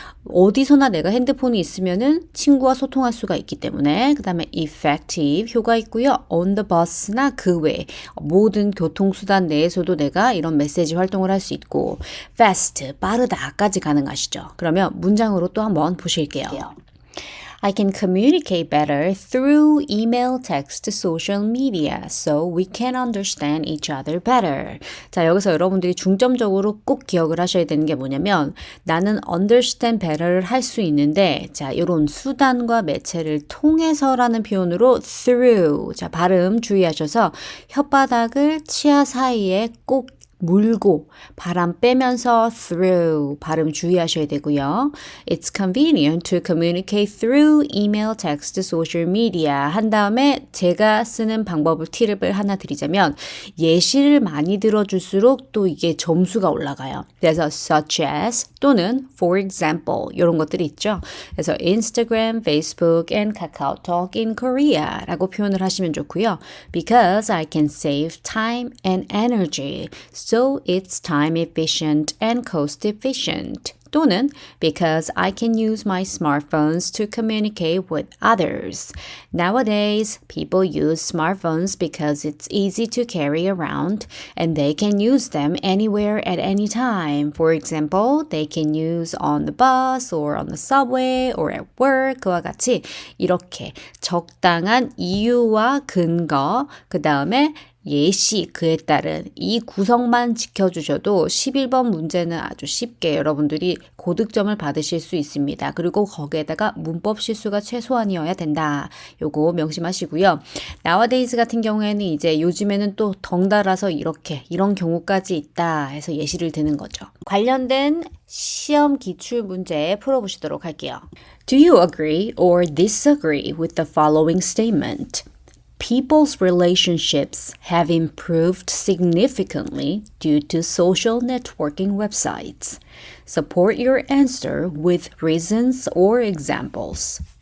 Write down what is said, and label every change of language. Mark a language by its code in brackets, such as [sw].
[ko] 어디서나 내가 핸드폰이 있으면은 친구와 소통할 수가 있기 때문에 그 다음에 effective 효과 있고요. [en] on the bus [ko] 나 그 외 모든 교통수단 내에서도 내가 이런 메시지 활동을 할 수 있고 fast 빠르다까지 가능하시죠. 그러면 문장으로 또 한번 보실게요. [en] I can communicate better through email, text, social media, so we can understand each other better. [ko] 자, 여기서 여러분들이 중점적으로 꼭 기억을 하셔야 되는 게 뭐냐면 나는 [en] understand better [ko] 를 할 수 있는데 자, 이런 수단과 매체를 통해서라는 표현으로 through. 자, 발음 주의하셔서 혓바닥을 치아 사이에 꼭 물고 바람 빼면서 through 발음 주의하셔야 되고요. [en] It's convenient to communicate through email, text, social media [ko] 한 다음에 제가 쓰는 방법을 팁을 하나 드리자면 예시를 많이 들어줄수록 또 이게 점수가 올라가요. 그래서 [en] such as [ko] 또는 [en] for example [ko] 이런 것들이 있죠. 그래서 Instagram, Facebook, and KakaoTalk in Korea 라고 표현을 하시면 좋고요. [en] Because I can save time and energy. So it's time efficient and cost efficient. [ko] 또는 [en] because I can use my smartphones to communicate with others. Nowadays, people use smartphones because it's easy to carry around and they can use them anywhere at any time. For example, they can use on the bus or on the subway or at work. [ko] 그와 같이 이렇게 적당한 이유와 근거, 그 다음에 예시, 그에 따른 이 구성만 지켜주셔도 11번 문제는 아주 쉽게 여러분들이 고득점을 받으실 수 있습니다. 그리고 거기에다가 문법 실수가 최소한이어야 된다. 요거 명심하시고요. Nowadays 같은 경우에는 이제 요즘에는 또 덩달아서 이렇게 이런 경우까지 있다 해서 예시를 드는 거죠. 관련된 시험 기출 문제 풀어보시도록 할게요. [en] Do you agree or disagree with the following statement? People's relationships have improved significantly due to social networking websites. Support your answer with reasons or examples.